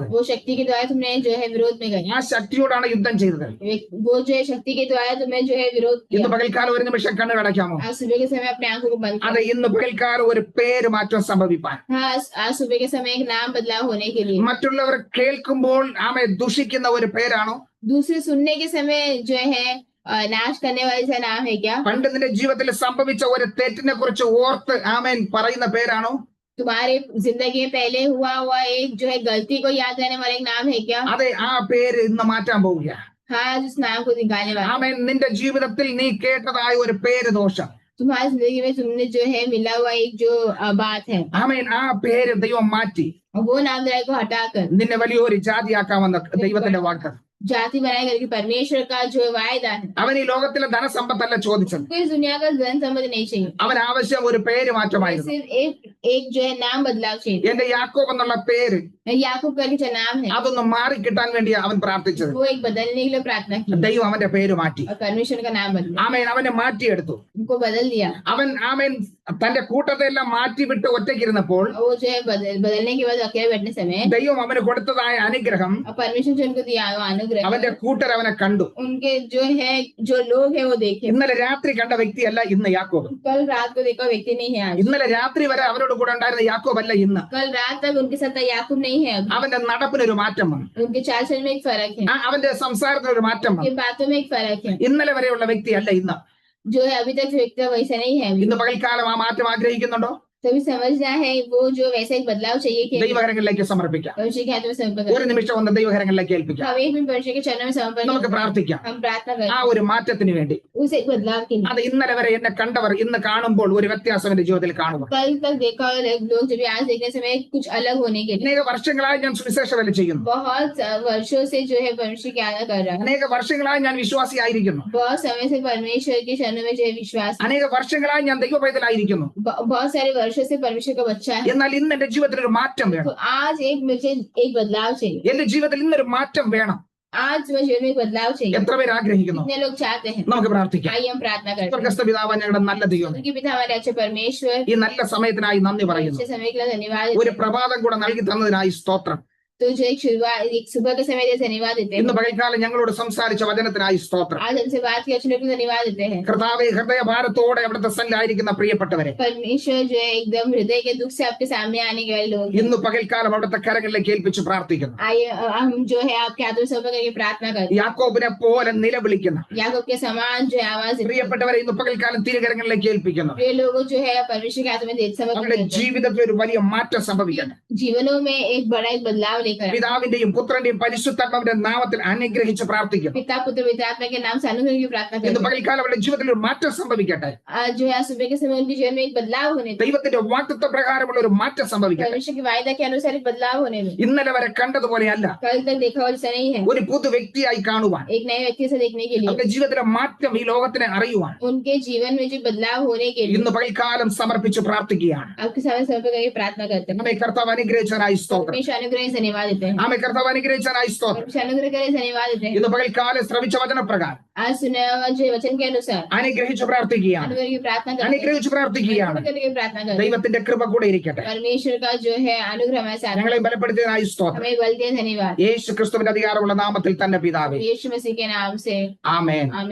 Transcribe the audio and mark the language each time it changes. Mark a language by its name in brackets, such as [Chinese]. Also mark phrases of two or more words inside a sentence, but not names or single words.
[Hindi] वो शक्ति के द्वारा तुमने जो है विरोध में गए। [Malayalam] ആ ശക്തിയോടാണ് യുദ്ധം ചെയ്തത്. [Hindi] वो जो है शक्ति के द्वारा तुम्हें जो है विरोध [Malayalam] ഇന്ന് [Hindi] किया। [Malayalam] പകൽക്കാലം ഒരു നിമിഷം കണ്ണു കടയ്ക്കാമോ? [Hindi] आज सुबह के समय अपने आंखों को बंद [Malayalam] അത് [Hindi] करो। [Malayalam] ഇന്ന് പകൽക്കാലം ഒരു പേര് മാറ്റം സംഭവിപ്പാൻ, [Hindi] हाँ आज सुबह के समय एक नाम बदलाव होने के लिए। [Malayalam] മറ്റുള്ളവർ കേൾക്കുമ്പോൾ ആമെ ദുഷിക്കുന്ന ഒരു പേരാണോ? [Hindi] दूसरे सुनने के समय जो है नाश करने वाले से नाम है क्या? [Malayalam] പണ്ട് നിന്റെ ജീവിതത്തിൽ സംഭവിച്ച ഒരു തെറ്റിനെ കുറിച്ച് ഓർത്ത് ആമേൻ പറയുന്ന പേരാണോ? [Hindi] तुम्हारे जिंदगी में पहले हुआ एक जो है गलती को याद रहने वाला एक नाम है क्या? [Malayalam] അതെ, ആ പേര് ഇന്ന് മാറ്റാൻ പോവുക. [Hindi] हाँ उस नाम को निकालने वाला। [Malayalam] ആമേൻ. നിന്റെ ജീവിതത്തിൽ നീ കേട്ടതായ ഒരു പേര് ദോഷം, [Hindi] तुम्हारी जिंदगी में तुमने जो है मिला हुआ एक जो बात है, [Malayalam] ആമേൻ, ആ പേര് ദൈവം മാറ്റി [Hindi] वो नाम को हटाकर [Malayalam] നിന്നെ വലിയൊരു ജാതിയാക്കാമെന്ന ദൈവത്തിന്റെ വാക്ക്. [Hindi] जाति बनाए करके परमेश्वर का जो वायदा है। [Malayalam] അവൻ ഈ ലോകത്തിലെ ധനസമ്പത്തല്ല ചോദിച്ചത്. [Hindi] कोई इस दुनिया का धन संपत्ति नहीं चाहिए, [Malayalam] അവൻ ആവശ്യം ഒരു പേര് മാറ്റമായിരുന്നു. [Hindi] सिर्फ एक जो है नाम बदलाव चाहिए। [Malayalam] എന്റെ യാക്കോബ് എന്നുള്ള പേര് [Hindi] याकूब करके जो नाम है [Malayalam] അതൊന്ന് മാറിക്കിട്ടാൻ വേണ്ടി അവൻ പ്രാർത്ഥിച്ചത്. [Hindi] वो एक बदलने के लिए प्रार्थना की [Malayalam] ദൈവം അവന്റെ പേര് മാറ്റി. [Hindi] और परमेश्वर का नाम बदला, [Malayalam] ആമേൻ. അവനെ മാറ്റിയെടുത്തു. [Hindi] उनको बदल दिया। [Malayalam] അവൻ ആമേൻ തന്റെ കൂട്ടത്തെ എല്ലാം മാറ്റിവിട്ട് ഒറ്റയ്ക്കിരുന്നപ്പോൾ [Hindi] वो जो है बदलने के बाद अकेले बैठने समय [Malayalam] ദൈവം അവന് കൊടുത്തതായ അനുഗ്രഹം [Hindi] और परमेश्वर जो उनको दिया वो अनुग्रह, [Malayalam] അവന്റെ കൂട്ടർ അവനെ കണ്ടു. [Hindi] उनके जो है जो लोग है वो देखे। [Malayalam] ഇന്നലെ രാത്രി കണ്ട വ്യക്തിയല്ല ഇന്ന് യാക്കോബ്. [Hindi] कल रात को देखा व्यक्ति नहीं है आज। [Malayalam] ഇന്നലെ രാത്രി വരെ അവരോട് കൂടെ ഉണ്ടായിരുന്ന യാക്കോബ് അല്ല ഇന്ന്. [Hindi] कल रात तक उनके साथ याकूब नहीं है अभी। [Malayalam] അവന്റെ നടപ്പിനൊരു മാറ്റം വന്നു. [Hindi] उनके चाल चलन में एक फर्क है, [Malayalam] അവന്റെ സംസാരത്തിനൊരു മാറ്റം [Hindi] उनकी [Malayalam] വന്നു. [Hindi] बातों में एक फर्क है। [Malayalam] ഇന്നലെ വരെയുള്ള വ്യക്തിയല്ല ഇന്ന്. [Hindi] जो है अभी तक जो व्यक्ति है वैसा नहीं है अभी। [Malayalam] ഇന്ന് പകൽക്കാലം ആ മാറ്റം ആഗ്രഹിക്കുന്നുണ്ടോ? [Hindi] तभी समझना है वो जो वैसा एक बदलाव चाहिए कि [Malayalam] ദൈവകരങ്ങളിലേക്ക് സമർപ്പിക്കാം. [Hindi] परमेश्वर के हाथों में समर्पण [Malayalam] ഒരു [Hindi] करें। [Malayalam] നിമിഷം ഒന്ന് ദൈവകരങ്ങളിലേക്ക് ഏൽപ്പിക്കാം. [Hindi] हम एक मिनट परमेश्वर के चरणों में समर्पण [Malayalam] നമുക്ക് [Hindi] करें। [Malayalam] പ്രാർത്ഥിക്കാം. [Hindi] हम प्रार्थना करें [Malayalam] ആ ഒരു മാറ്റത്തിന് വേണ്ടി. [Hindi] उस एक बदलाव के लिए। [Malayalam] അത് ഇന്നലെ വരെ എന്നെ കണ്ടവർ ഇന്ന് കാണുമ്പോൾ ഒരു വ്യത്യാസം എന്റെ ജീവിതത്തിൽ കാണുക. [Hindi] कल तक देखा और लोग जब आज देखने समय कुछ अलग होने के लिए। [Malayalam] അനേക വർഷങ്ങളായി ഞാൻ സുവിശേഷ വേല ചെയ്യുന്നു. [Hindi] बहुत वर्षों से जो है परमेश्वर की आराधना कर रहा है। [Malayalam] അനേക വർഷങ്ങളായി ഞാൻ വിശ്വാസിയായിരിക്കുന്നു. [Hindi] बहुत समय से परमेश्वर के चरणों में जो है विश्वास। [Malayalam] അനേക വർഷങ്ങളായി ഞാൻ ദൈവ പൈതലായിരിക്കുന്നു. [Hindi] बहुत सारे वर्षों से परमेश्वर का बच्चा है। [Malayalam] എന്നാൽ ഇന്ന് എന്റെ ജീവിതത്തിൽ ഒരു മാറ്റം [Hindi] तो [Malayalam] വേണം. [Hindi] आज मुझे एक बदलाव चाहिए। [Malayalam] എന്റെ ജീവിതത്തിൽ ഇന്നൊരു മാറ്റം വേണം. [Hindi] आज मुझे जीवन में एक बदलाव चाहिए। [Malayalam] എത്ര പേര് ആഗ്രഹിക്കുന്നു? [Hindi] कितने लोग चाहते हैं? [Malayalam] നമുക്ക് പ്രാർത്ഥിക്കാം. [Hindi] आइए हम प्रार्थना करते हैं। [Malayalam] സ്വർഗ്ഗസ്ഥ പിതാവായ ഞങ്ങളുടെ നല്ല ദൈവം, [Hindi] उनके पिता हमारे अच्छे परमेश्वर, [Malayalam] ഈ നല്ല സമയത്തിനായി നന്ദി പറയുന്നു. [Hindi] अच्छे समय के लिए धन्यवाद [Malayalam] ഒരു [Hindi] देते हैं। [Malayalam] പ്രഭാതം കൂടെ നൽകി തന്നതിനായി സ്തോത്രം. [Hindi] तो जो एक शुरुआत एक सुबह के समय जैसे धन्यवाद देते [Malayalam] ഇന്ന് [Hindi] हैं। [Malayalam] പകൽക്കാലം ഞങ്ങളോട് സംസാരിച്ച വചനത്തിനായി സ്തോത്രം. [Hindi] आज हमसे बात की अच्छे लोग को धन्यवाद देते हैं। [Malayalam] കർത്താവേ, ഹൃദയഭാരത്തോടെ അവിടുത്തെ സന്നിധിയിലായിരിക്കുന്ന പ്രിയപ്പെട്ടവരെ [Hindi] परमेश्वर जो है एकदम हृदय के दुख से आपके सामने आने के वाले लोग हैं। [Malayalam] ഇന്ന് പകൽക്കാലം അവിടുത്തെ കരങ്ങളിലേക്ക് ഏൽപ്പിച്ച് പ്രാർത്ഥിക്കുന്നു. [Hindi] आइए हम जो है आपके हाथों में समर्पण करके प्रार्थना करते [Malayalam] യാക്കോബിനെ പോലെ നിലവിളിക്കുന്ന [Hindi] हैं। याकूब के समान जो है आवाज देते हैं। [Malayalam] പ്രിയപ്പെട്ടവരെ ഇന്ന് പകൽക്കാലം തിരുകരങ്ങളിലേക്ക് ഏൽപ്പിക്കുന്നു. [Hindi] प्रिय लोगों जो है परमेश्वर के हाथों में समर्पण [Malayalam] അവരുടെ [Hindi] करते हैं। [Malayalam] ജീവിതത്തിൽ ഒരു വലിയ മാറ്റം സംഭവിക്കണം. [Hindi] जीवनों में एक बड़ा एक बदलाव लेकर आए। [Malayalam] പിതാവിന്റെയും പുത്രന്റെയും പരിശുദ്ധാത്മാവിന്റെ നാമത്തിൽ അനുഗ്രഹിച്ച് പ്രാർത്ഥിക്കുന്നു. [Hindi] पिता पुत्र पवित्र आत्मा के नाम से अनुग्रह की प्रार्थना [Malayalam] ഇന്ന് [Hindi] करते हैं। [Malayalam] പകൽക്കാലം അവരുടെ ജീവിതത്തിൽ ഒരു മാറ്റം സംഭവിക്കട്ടെ. [Hindi] आज जो है आज सुबह के समय उनके जीवन में एक बदलाव होने दो। [Malayalam] ദൈവത്തിന്റെ വാഗ്ദത്ത പ്രകാരമുള്ള ഒരു മാറ്റം സംഭവിക്കട്ടെ. [Hindi] परमेश्वर की वायदा के अनुसार एक बदलाव होने दो। [Malayalam] ഇന്നലെ വരെ കണ്ടതുപോലെയല്ല, [Hindi] कल तक देखा हुआ जैसा नहीं है। [Malayalam] ഒരു പുതു വ്യക്തിയായി കാണുവാൻ, [Hindi] एक नए व्यक्ति से देखने के लिए, [Malayalam] അവരുടെ ജീവിതത്തിലെ മാറ്റം ഈ ലോകത്തിനെ അറിയുവാൻ [Hindi] उनके जीवन में जो बदलाव होने के लिए [Malayalam] ഇന്ന് പകൽക്കാലം സമർപ്പിച്ച് പ്രാർത്ഥിക്കുകയാണ്. [Hindi] आपके सामने समर्पित करके प्रार्थना करते हैं। [Malayalam] നമ്മെ കർത്താവ് അനുഗ്രഹിച്ചതിനായി സ്തോത്രം. [Hindi] परमेश्वर अनुग्रह से धन्यवाद देते हैं। [Malayalam] ആമേ കർത്താവ് അനുഗ്രഹിച്ചതിനായി സ്തോത്രം. [Hindi] परमेश्वर अनुग्रह करे से धन्यवाद देते हैं। [Malayalam] ഇന്ന് പകൽക്കാലം ശ്രവിച്ച വചനപ്രകാരം [Hindi] आज सुने हुआ जो वचन के अनुसार [Malayalam] അനുഗ്രഹിച്ച് പ്രാർത്ഥിക്കുകയാണ്. [Hindi] अनुग्रह की प्रार्थना करते हैं। [Malayalam] അനുഗ്രഹിച്ച് പ്രാർത്ഥിക്കുകയാണ്. [Hindi] अनुग्रह करके प्रार्थना करते हैं। [Malayalam] ദൈവത്തിന്റെ കൃപ കൂടെ ഇരിക്കട്ടെ. [Hindi] परमेश्वर का जो है अनुग्रह हमारे साथ है। [Malayalam] ഞങ്ങളെ ബലപ്പെടുത്തിയതിനായി സ്തോത്രം. [Hindi] हमें बल दिए धन्यवाद। [Malayalam] യേശു ക്രിസ്തുവിന്റെ അധികാരമുള്ള നാമത്തിൽ തന്നെ പിതാവേ, [Hindi] यीशु मसीह के नाम से [Malayalam] ആമേൻ. [Hindi] आमीन।